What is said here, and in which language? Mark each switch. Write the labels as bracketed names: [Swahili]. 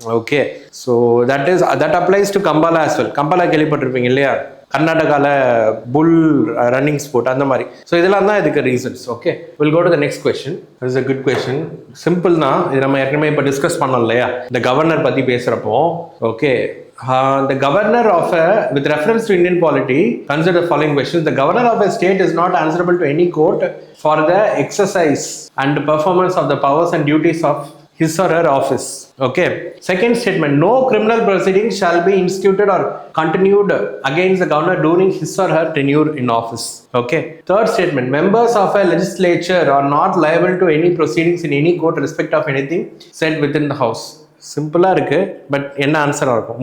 [English] Okay, so that applies to Kambala as well. Kambala [Tamil] கேள்விப்பட்டிருப்பீங்க இல்லையா, கர்நாடகாவில் [English] Bull running sport அந்த மாதிரி. So [Tamil] இதெல்லாம் தான் இதுக்கு [English] Reasons. Okay, will go to the next question. It's a good question. [Tamil] Simple தான், இது நம்ம ஏற்கனவே இப்போ டிஸ்கஸ் பண்ணோம் இல்லையா, இந்த கவர்னர் பற்றி பேசுகிறப்போ. [English] Okay, the governor of with reference to Indian polity, consider the following questions. The governor of a state is not answerable to any court for the exercise and performance of the powers and duties of his or her office. Okay. Second statement, no criminal proceedings shall be instituted or continued against the governor during his or her tenure in office. Okay. Third statement, members of a legislature are not liable to any proceedings in any court respect of anything said within the house. [Tamil] சிம்பிளாக இருக்குது, but என்ன ஆன்சராக இருக்கும்?